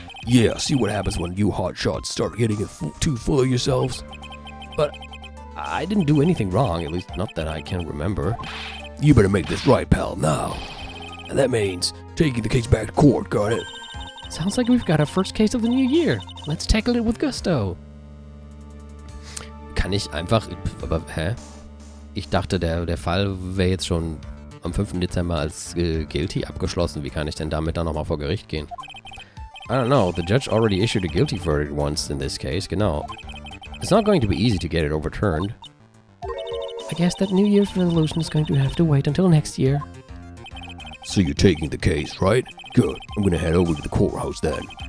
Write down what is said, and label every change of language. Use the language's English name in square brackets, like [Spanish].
[English] Yeah, see what happens when you hotshots start getting too full of yourselves? But I didn't do anything wrong, at least not that I can remember. You better make this right, pal, now. And that means taking the case back to court, got it? Sounds like we've got our first case of the new year. Let's tackle it with gusto. [German] Kann ich einfach... Aber, hä? Ich dachte, der Fall wäre jetzt schon am 5. Dezember als guilty abgeschlossen. Wie kann ich denn damit dann nochmal vor Gericht gehen? [English] I don't know. The judge already issued a guilty verdict once in this case. [German] Genau. [English] It's not going to be easy to get it overturned. I guess that New Year's resolution is going to have to wait until next year. So you're taking the case, right? Good. I'm gonna head over to the courthouse then.